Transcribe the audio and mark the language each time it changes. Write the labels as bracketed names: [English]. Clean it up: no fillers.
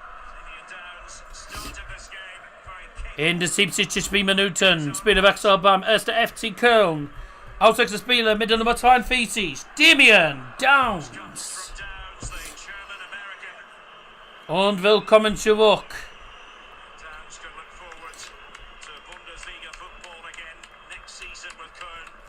[English] Xavier Downs started this game very [German] In de 70. Minuten Spielerwechsel beim 1. FC Köln. Auswechselspieler mit der Nummer 42, Damian Downs. [English] from Downs, the German-American. [German] Und willkommen zurück. [English] Downs can look forward to Bundesliga football again next season with Koln.